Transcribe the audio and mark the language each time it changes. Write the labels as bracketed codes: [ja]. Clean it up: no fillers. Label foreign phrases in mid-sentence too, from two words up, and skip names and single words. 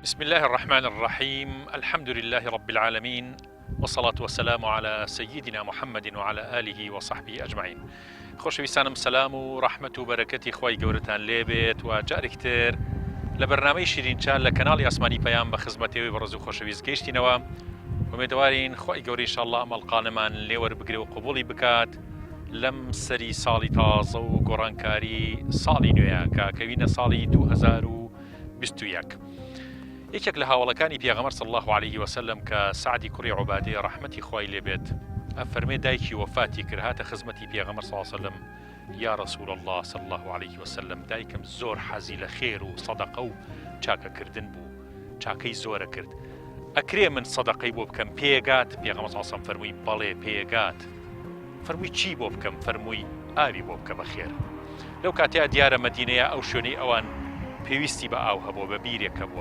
[ar] الله الرحمن الرحيم. الحمد لله رب العالمين، والصلاة والسلام على سيدنا محمد وعلى آله وصحبه أجمعين. [ckb] خۆشەویستانم سلام و ڕەحمەت و بەرەکەتی خۆی گەورەتان لێبێت و جارێکتر لە بەرنامەی شیرینچال لە کەناڵی ئاسمانی پەیام بە خزمەتەوەی بەڕێز و خۆشەویست گەیشتینەوە. ومێدەوارین خۆی گەورەی ئینشاءالله ئەمەڵقانەمان لێوەربگرێ و قبوڵی بکات لەم سەری ساڵی تازە و گۆڕانکاری ساڵی نوێیە کە کەوینە ساڵی 2021. یەکێک لە هاوڵەکانی پێغەمبەر [ar] صلی الله عليه وسلم [ckb] کە سعدی کوڕی عوبادەی ڕەحمەتی خوای لێبێت ئەفەرمێ دایکی وەفاتی کرد هاتە خزمەتی پێغەمبەر صلی الله عليه وسلم: [ar] یا رسول الله صلی الله عليه وسلم، [ckb] دایکم زۆر حەزی لە خێر و سەدەقە و چاکەکردن بوو، چاکەی زۆرە کرد، ئەکرێ من سەدەقەی بۆ بکەم پێگات؟ پێغەمبەر [ar] صلی الله عليه وسلم [ckb] فەرمووی بەڵێ پێگات. فەرمووی چی بۆ بکەم؟ فەرمووی ئاوی بۆ بکە بەخێر. لەو کاتەیە دیارە مەدینەیە ئەو شوێنەی ئەوان پێویستی بە ئاو هەبووە، بە بیرێکە بووە.